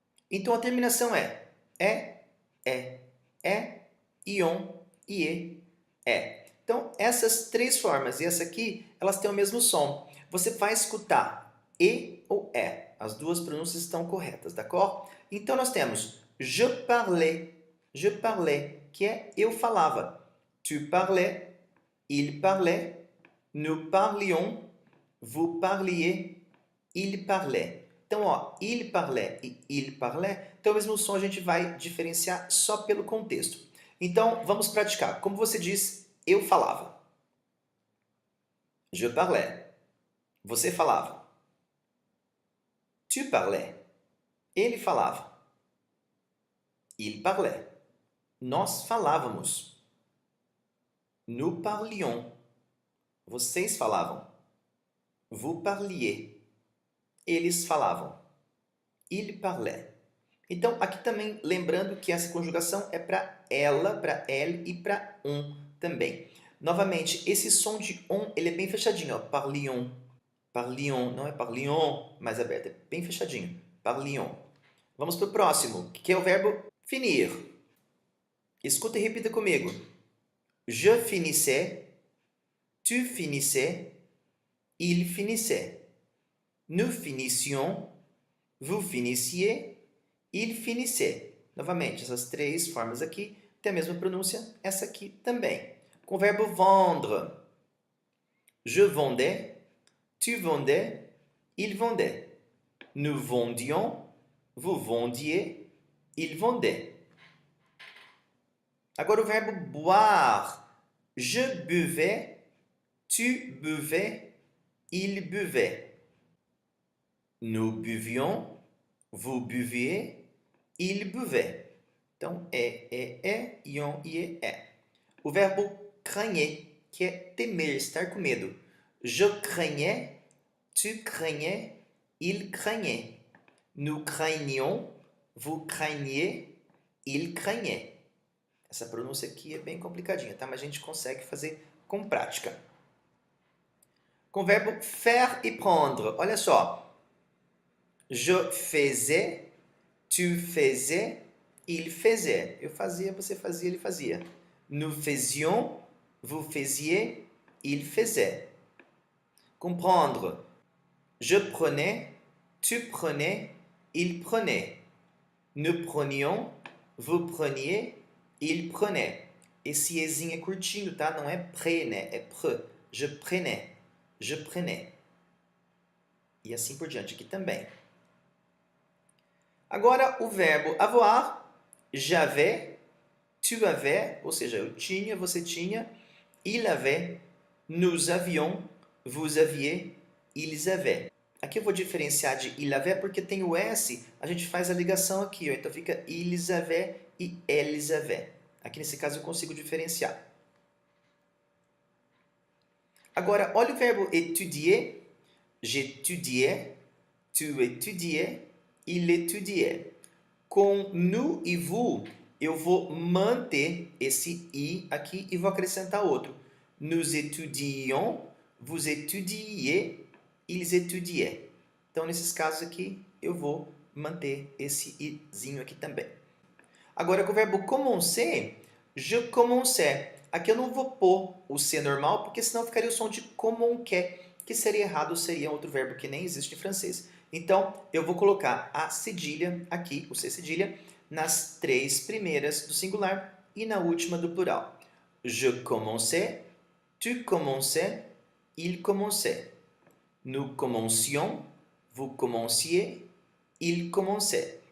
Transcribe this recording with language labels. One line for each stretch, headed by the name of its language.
Portuguese: Então, a terminação é, ion, ie, é. Então, essas três formas e essa aqui, elas têm o mesmo som. Você vai escutar e ou é. As duas pronúncias estão corretas,
French: d'accord?
Portuguese: Então, nós temos
French: je parlais,
Portuguese: que é eu falava.
French: Tu parlais, il parlait, nous parlions, vous parliez, il parlait.
Portuguese: Então, ó,
French: il parlait e il parlait,
Portuguese: então o mesmo som a gente vai diferenciar só pelo contexto. Então, vamos praticar. Como você diz, eu falava.
French: Je parlais.
Portuguese: Você falava.
French: Tu parlais.
Portuguese: Ele falava.
French: Il parlait.
Portuguese: Nós falávamos.
French: Nous parlions.
Portuguese: Vocês falavam.
French: Vous parliez.
Portuguese: Eles falavam.
French: Il parlait.
Portuguese: Então, aqui também, lembrando que essa conjugação é para ela, para elle e para on também. Novamente, esse som de on, ele é bem fechadinho. Ó. Parlions. Parlions. Não é parlions mais aberto. É bem fechadinho. Parlions. Vamos para o próximo, que é o verbo finir. Escuta e repita comigo.
French: Je finissais, tu finissais, il finissait. Nous finissions, vous finissiez, il finissait.
Portuguese: Novamente, essas três formas aqui têm a mesma pronúncia, essa aqui também. Com o verbo vendre.
French: Je vendais, tu vendais, il vendait. Nous vendions, vous vendiez, il vendait.
Portuguese: Agora o verbo
French: boire. Je buvais, tu buvais, il buvait. Nous buvions, vous buviez, il buvait.
Portuguese: Então, ion, ie, é. O verbo craigner, que é temer, estar com medo.
French: Je craignais, tu craignais, il craignait. Nous craignions, vous craigniez, il craignait.
Portuguese: Essa pronúncia aqui é bem complicadinha, tá? Mas a gente consegue fazer com prática. Com o verbo faire e prendre. Olha só.
French: Je faisais, tu faisais, il faisait.
Portuguese: Eu fazia, você fazia, ele fazia.
French: Nous faisions, vous faisiez, il faisait. Comprendre. Je prenais, tu prenais, il prenait. Nous prenions, vous preniez, il prenait.
Portuguese: Esse ezinho é curtinho, tá? Não é pre, né? É pre.
French: Je prenais. Je prenais.
Portuguese: E assim por diante aqui também. Agora, o verbo avoir.
French: J'avais, tu avais,
Portuguese: ou seja, eu tinha, você tinha.
French: Il avait, nous avions, vous aviez, ils avaient.
Portuguese: Aqui eu vou diferenciar de il avait porque tem o S, a gente faz a ligação aqui, ó. Então fica
French: ils avaient e elles avaient.
Portuguese: Aqui nesse caso eu consigo diferenciar. Agora, olha o verbo étudier.
French: J'étudiais, tu étudiais, il étudiait.
Portuguese: Com nous e vous, eu vou manter esse i aqui e vou acrescentar outro.
French: Nous étudions, vous étudiez, ils étudiaient.
Portuguese: Então, nesses casos aqui, eu vou manter esse izinho aqui também. Agora, com o verbo commencer,
French: je commençais.
Portuguese: Aqui eu não vou pôr o C normal, porque senão ficaria o som de comment que seria errado, seria outro verbo que nem existe em francês. Então, eu vou colocar a cedilha aqui, o C cedilha, nas 3 primeiras do singular e na última do plural.
French: Je commençais, tu commençais, il commençait. Nous commencions, vous commenciez, il commençait.